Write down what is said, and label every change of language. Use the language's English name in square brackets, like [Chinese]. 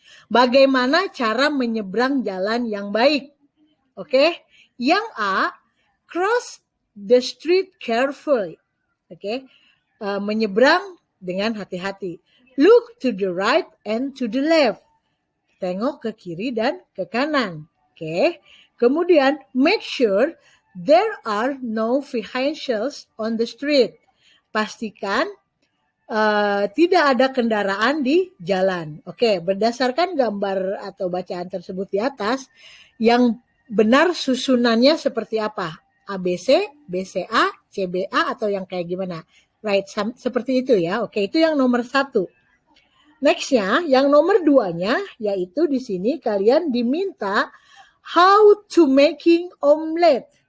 [Indonesian] Bagaimana cara menyeberang jalan yang baik. Oke. Yang A, [English] cross the street carefully. Oke. [Indonesian] Menyeberang dengan hati-hati. [English] Look to the right and to the left. [Indonesian] Tengok ke kiri dan ke kanan. Oke. Kemudian [English] make sure there are no vehicles on the street. [Indonesian] Pastikan tidak ada kendaraan di jalan. Oke, berdasarkan gambar atau bacaan tersebut di atas, yang benar susunannya seperti apa? ABC, BCA, CBA, atau yang kayak gimana? Right, seperti itu ya. Oke, itu yang nomor 1. Nextnya, yang nomor 2-nya, yaitu di sini kalian diminta [English] how to making omelet.